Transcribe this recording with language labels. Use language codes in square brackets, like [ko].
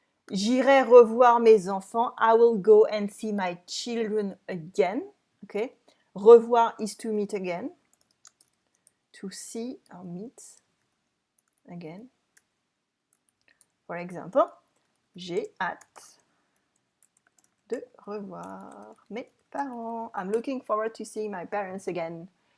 [fr] J'irai revoir mes enfants. [en] I will go and see my children again. Okay. Revoir is to meet again. To see or meet again. For example, [fr] j'ai hâte de revoir mes parents. [en] I'm looking forward to seeing my parents again.